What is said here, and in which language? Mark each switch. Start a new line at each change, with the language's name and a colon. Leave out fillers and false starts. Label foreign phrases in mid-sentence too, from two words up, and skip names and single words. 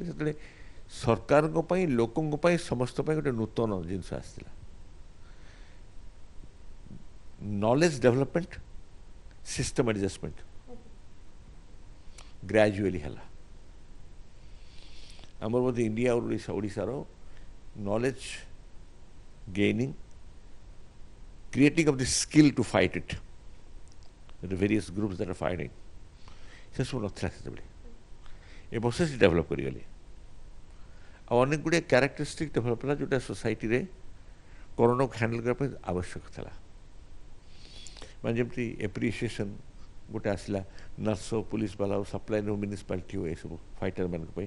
Odia: ସେତେବେଳେ ସରକାରଙ୍କ ପାଇଁ, ଲୋକଙ୍କ ପାଇଁ, ସମସ୍ତ ପାଇଁ ଗୋଟେ ନୂତନ ଜିନିଷ ଆସିଥିଲା।
English: knowledge development, system adjustment gradually ହେଲା।
Odia: ଆମର ବୋଧେ ଇଣ୍ଡିଆ ଆଉ ଓଡ଼ିଶାର
English: knowledge gaining, creating of the skill to fight it, the various groups that are fighting,
Odia: ସେ ସବୁ ନଥିଲା ସେତେବେଳେ। ଏ ବର୍ଷ ସେ ଡେଭଲପ୍ କରିଗଲେ। ଆଉ ଅନେକ ଗୁଡ଼ିଏ କ୍ୟାରେକ୍ଟରିଷ୍ଟିକ୍ ଡେଭଲପ୍ ହେଲା ଯେଉଁଟା ସୋସାଇଟିରେ କରୋନାକୁ ହ୍ୟାଣ୍ଡେଲ୍ କରିବା ପାଇଁ ଆବଶ୍ୟକ ଥିଲା। ମାନେ ଯେମିତି ଏପ୍ରିସିଏସନ୍ ଗୋଟେ ଆସିଲା, ନର୍ସ ହଉ, ପୁଲିସ ବାଲା ହଉ, ସପ୍ଲାଇନ୍ ହଉ, ମ୍ୟୁନିସିପାଲିଟି ହଉ, ଏସବୁ ଫାଇଟରମାନଙ୍କ ପାଇଁ।